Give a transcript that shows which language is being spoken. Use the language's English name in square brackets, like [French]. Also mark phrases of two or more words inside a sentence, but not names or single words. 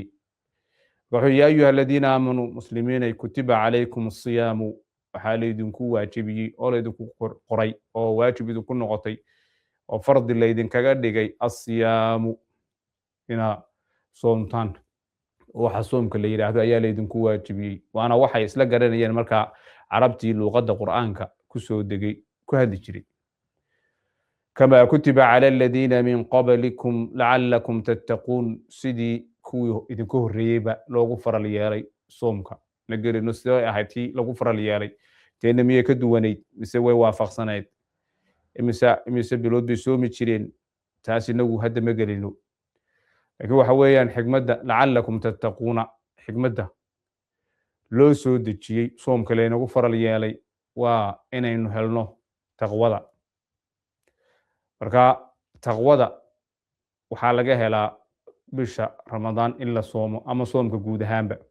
[Somali] wuxuu [Arabic] يا أيها الذين آمنوا مسلمين كتب عليكم الصيام [Somali] waxa leedinku waajibiyay oo leedinku qoray oo waajibidu ku noqotay oo fardi leedin kaga dhigay asiyaamu ina soomtaan waxa soomka la yiraahdo ayaa leedinku waajibiyay waana waxay isla garanayeen marka carabtii luqadda quraanka ku soo degay ku hadli jiray [Arabic] كما كتب على الذين من قبلكم لعلكم تتقون [Somali] sidii kuwii idinku horeeyayba loogu faral yeelay soomka nagarino sidoo ahayti lagu faral yeelay teena miyay ka duwaneyd mise way waafaqsanayd imise bilood bay soomi jireen taas inagu hadda ma galino laakiin waxa weeyaan xigmadda [Arabic] لعلكم تتقون [Somali] xigmadda loo soo dejiyay soomka leenagu faral yeelay waa inaynu helno taqwada marka taqwada waxa laga helaa bisha Ramadaan in la soomo ama soomka guud ahaanba